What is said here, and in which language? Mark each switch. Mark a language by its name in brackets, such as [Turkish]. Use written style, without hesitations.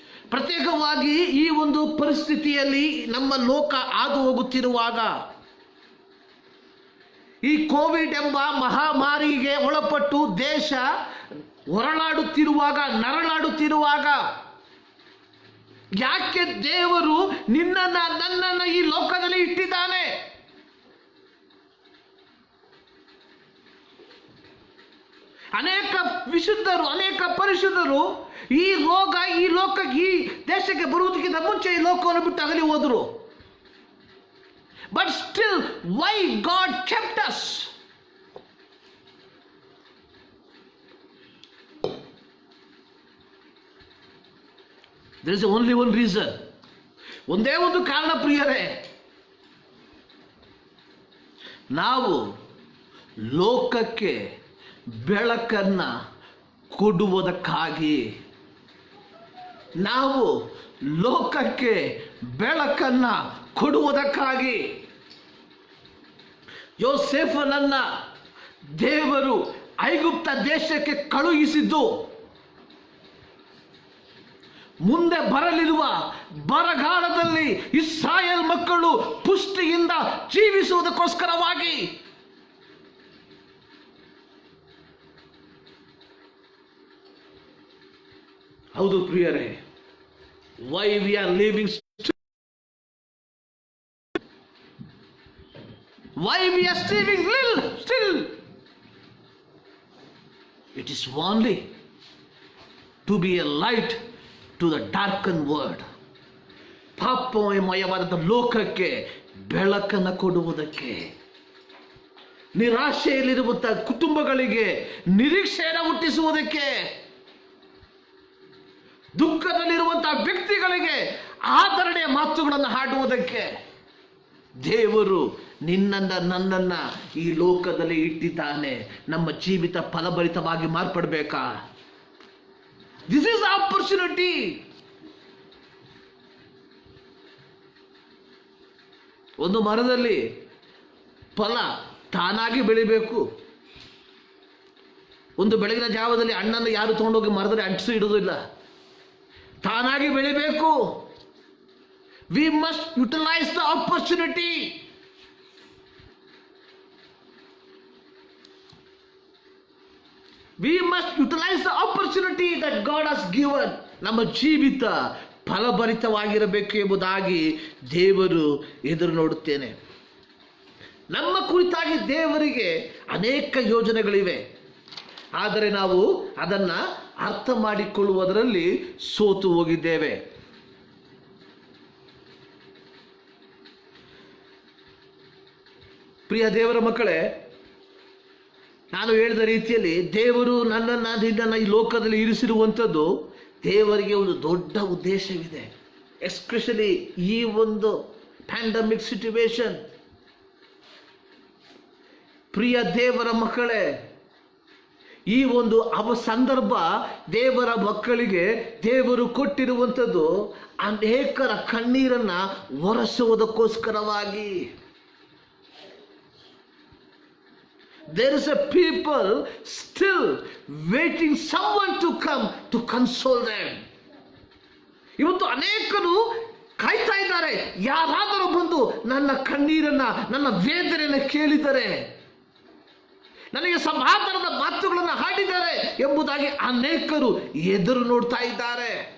[Kannada] ಪ್ರತ್ಯೇಕವಾಗಿ ಈ ಒಂದು ಪರಿಸ್ಥಿತಿಯಲ್ಲಿ ನಮ್ಮ ಲೋಕ ಹಾದು ಹೋಗುತ್ತಿರುವಾಗ, ಈ ಕೋವಿಡ್ ಎಂಬ ಮಹಾಮಾರಿಗೆ ಒಳಪಟ್ಟು ದೇಶ ಹೊರಳಾಡುತ್ತಿರುವಾಗ, ನರಳಾಡುತ್ತಿರುವಾಗ, ಯಾಕೆ ದೇವರು ನಿನ್ನನ್ನು ನನ್ನನ್ನು ಈ ಲೋಕದಲ್ಲಿ ಇಟ್ಟಿದ್ದಾನೆ? ಅನೇಕ ವಿಶುದ್ಧರು, ಅನೇಕ ಪರಿಶುದ್ಧರು ಈ ರೋಗ, ಈ ಲೋಕಕ್ಕೆ, ಈ ದೇಶಕ್ಕೆ ಬರುವುದಕ್ಕಿಂತ ಮುಂಚೆ ಈ ಲೋಕವನ್ನು ಬಿಟ್ಟು ಅಗಲಿ ಹೋದರು. [English] But still, why God kept us? There is only one reason. [Kannada] ಒಂದೇ ಒಂದು ಕಾರಣ ಪ್ರಿಯರೇ, ನಾವು ಲೋಕಕ್ಕೆ ಬೆಳಕನ್ನು ಕೊಡುವುದಕ್ಕಾಗಿ. ನಾವು ಲೋಕಕ್ಕೆ ಬೆಳಕನ್ನು ಕೊಡುವುದಕ್ಕಾಗಿ. ಯೋಸೇಫನನ್ನ ದೇವರು ಐಗುಪ್ತ ದೇಶಕ್ಕೆ ಕಳುಹಿಸಿದ್ದು ಮುಂದೆ ಬರಲಿರುವ ಬರಗಾಲದಲ್ಲಿ ಇಸ್ರಾಯೇಲ್ ಮಕ್ಕಳು ಪುಷ್ಟಿಯಿಂದ ಜೀವಿಸುವುದಕ್ಕೋಸ್ಕರವಾಗಿ. ಹೌದು ಪ್ರಿಯರೇ, [English] why we are living, why we are still, it is only to be a light to the darkened world. [Kannada] ಪಾಪಮಯವಾದ ಲೋಕಕ್ಕೆ ಬೆಳಕನ್ನು ಕೊಡುವುದಕ್ಕೆ, ನಿರಾಶೆಯಲ್ಲಿರುವಂತಹ ಕುಟುಂಬಗಳಿಗೆ ನಿರೀಕ್ಷೆಯನ್ನು ಹುಟ್ಟಿಸುವುದಕ್ಕೆ, ದುಃಖದಲ್ಲಿರುವಂತಹ ವ್ಯಕ್ತಿಗಳಿಗೆ ಆದರಣೆಯ ಮಾತುಗಳನ್ನು ಹಾಡುವುದಕ್ಕೆ ದೇವರು ನಿನ್ನನ್ನ ನನ್ನನ್ನ ಈ ಲೋಕದಲ್ಲಿ ಇಟ್ಟಿದ್ದಾನೆ. ನಮ್ಮ ಜೀವಿತ ಫಲಭರಿತವಾಗಿ ಮಾರ್ಪಡಬೇಕಾ? [English] This is opportunity. [Kannada] ಒಂದು ಮರದಲ್ಲಿ ಫಲ ತಾನಾಗಿ ಬೆಳಿಬೇಕು. ಒಂದು ಬೆಳಗಿನ ಜಾವದಲ್ಲಿ ಹಣ್ಣನ್ನು ಯಾರು ತಗೊಂಡೋಗಿ ಮರದಲ್ಲಿ ಅಂಟಿಸಿ ಇಡೋದಿಲ್ಲ, ತಾನಾಗಿ ಬೆಳಿಬೇಕು. [English] We must utilize the opportunity. We must utilize the opportunity that God has given. [Kannada] ನಮ್ಮ ಜೀವಿತ ಫಲಭರಿತವಾಗಿರಬೇಕು ಎಂಬುದಾಗಿ ದೇವರು ಎದುರು ನೋಡುತ್ತೇನೆ. ನಮ್ಮ ಕುರಿತಾಗಿ ದೇವರಿಗೆ ಅನೇಕ ಯೋಜನೆಗಳಿವೆ, ಆದರೆ ನಾವು ಅದನ್ನು ಅರ್ಥ ಮಾಡಿಕೊಳ್ಳುವುದರಲ್ಲಿ ಸೋತು ಹೋಗಿದ್ದೇವೆ. ಪ್ರಿಯ ದೇವರ ಮಕ್ಕಳೇ, ನಾನು ಹೇಳಿದ ರೀತಿಯಲ್ಲಿ ದೇವರು ನಿನ್ನನ್ನು ಈ ಲೋಕದಲ್ಲಿ ಇರಿಸಿರುವಂಥದ್ದು ದೇವರಿಗೆ ಒಂದು ದೊಡ್ಡ ಉದ್ದೇಶವಿದೆ. [English] especially [Kannada] ಈ ಒಂದು [English] Pandemic situation. [Kannada] ಪ್ರಿಯ ದೇವರ ಮಕ್ಕಳೇ, ಈ ಒಂದು ಸಂದರ್ಭ ದೇವರ ಮಕ್ಕಳಿಗೆ ದೇವರು ಕೊಟ್ಟಿರುವಂಥದ್ದು ಅನೇಕರ ಕಣ್ಣೀರನ್ನು ಒರೆಸುವುದಕ್ಕೋಸ್ಕರವಾಗಿ. [English] There is a people still waiting someone to come to console them. [Kannada] ಇವತ್ತು ಅನೇಕರು ಕಾಯ್ತಾ ಇದ್ದಾರೆ, ಯಾರಾದರೂ ಬಂದು ನನ್ನ ಕಣ್ಣೀರನ್ನ, ನನ್ನ ವೇದನೆಯನ್ನು ಕೇಳಿದರೆ. ನನಗೆ ಸಮಾಧಾನದ ಮಾತುಗಳನ್ನು ಹಾಡಿದ್ದಾರೆ ಎಂಬುದಾಗಿ ಅನೇಕರು ಎದುರು ನೋಡ್ತಾ ಇದ್ದಾರೆ.